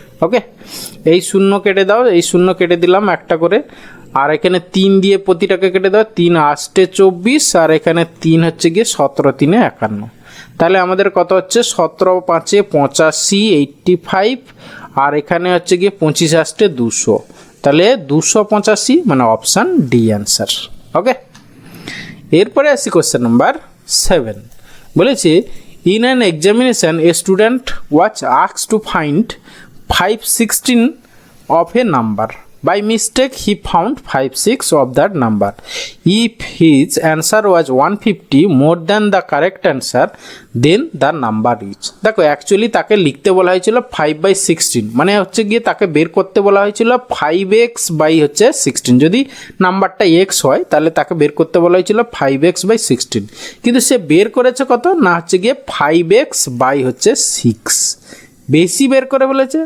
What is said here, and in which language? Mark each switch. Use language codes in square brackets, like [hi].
[bn] ওকে, এই শূন্য কেটে দাও, এই শূন্য কেটে দিলাম একটা করে, আর এখানে 3 দিয়ে প্রতিটাকে কেটে দাও, 3 8 24, আর এখানে 3 হচ্ছে গিয়ে 17 3 51, তাহলে আমাদের কত হচ্ছে 17 5 85 85, আর এখানে হচ্ছে গিয়ে 25 8 200, তাহলে 285 মানে অপশান ডি অ্যান্সার। ওকে, এরপরে আসি কোশ্চেন নাম্বার 7। [en] বলেছে in an examination a student was asked to find 516 of a number. By mistake he found 56 of that number. If his answer was 150 more than the correct answer, then the number is. [bn] দেখো actually তাকে লিখতে বলা হয়েছিল 5/16, মানে হচ্ছে গিয়ে তাকে বের করতে বলা হয়েছিল 5x/16। যদি নাম্বারটা x হয় তাহলে তাকে বের করতে বলা হয়েছিল 5x/16, কিন্তু সে বের করেছে কত না হচ্ছে গিয়ে 5x/6, বেশি বের করে বলেছে।